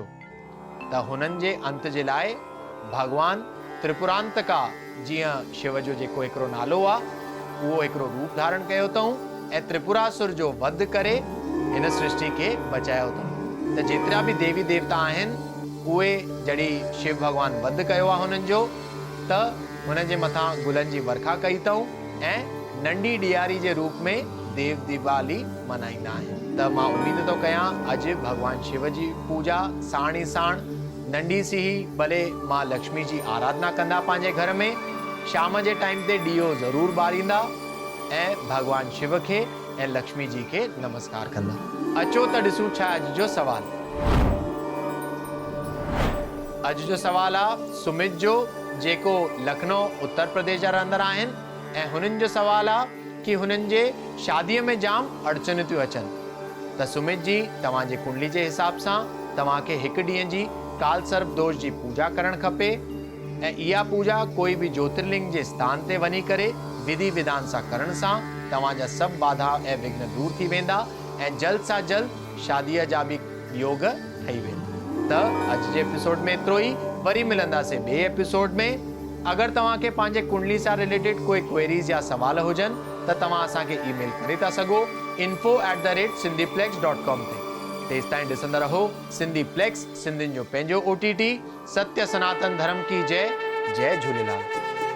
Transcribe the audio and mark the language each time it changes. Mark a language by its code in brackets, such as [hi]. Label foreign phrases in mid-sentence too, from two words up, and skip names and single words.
[sd] त हुननि जे अंत जे लाइ भगवान त्रिपुरांतका जीअं शिव जो जेको हिकिड़ो नालो आहे उहो हिकिड़ो रूप धारण कयो अथऊं ऐं त्रिपुरासुर जो वध करे हिन सृष्टि खे बचायो अथऊं। त जेतिरा बि देवी देवता आहिनि उहे जॾहिं शिव भगवान वध कयो आहे हुननि जो त हुननि जे मथां गुलनि जी वर्खा कई अथऊं ऐं नंढी ॾियारी जे रूप में देव दीपावली मल्हाईंदा आहिनि। त मां उम्मीद थो कयां अॼु भगवान शिव जी पूजा साण ई साण नंढी सी ही भले मां लक्ष्मी जी आराधना कंदा पंहिंजे घर में, शाम जे टाइम ते ॾीओ ज़रूर ॿारींदा ऐं भगवान शिव खे ऐं लक्ष्मी जी खे नमस्कार कंदा। अचो त ॾिसूं छा अॼु जो सवाल। अॼु जो सवाल आहे सुमित जो, जेको लखनऊ उत्तर प्रदेश जा रहंदड़ आहिनि ऐं हुननि जो सवाल आहे कि हुननि जे शादीअ में जाम अड़चनियूं थियूं अचनि। त सुमित जी, तव्हांजे कुंडली जे हिसाब सां तव्हांखे हिकु ॾींहं जी काल सर्प दोष जी पूजा करणु खपे ऐं इहा पूजा कोई बि ज्योतिर्लिंग जे स्थान ते वञी करे विधि विधान सां करण सां तव्हांजा सभु बाधा ऐं विघ्न दूर थी वेंदा ऐं जल्द सां जल्द शादीअ जा बि योग ठही वेंदा। त अॼु जे एपिसोड में एतिरो ई, वरी मिलंदासीं ॿिए एपिसोड में। अगरि तव्हांखे पंहिंजे कुंडली सां रिलेटेड कोई क्वेरीज़ या सवाल हुजनि त तव्हां असांखे ईमेल करे था सघो info@sindhiplex.com ते। तेसि ताईं ॾिसंदा रहो सिंधीप्लेक्स, सिंधियुनि जो पंहिंजो OTT। [hi] सत्य सनातन धर्म की जय। [sd] जय झूलेलाल।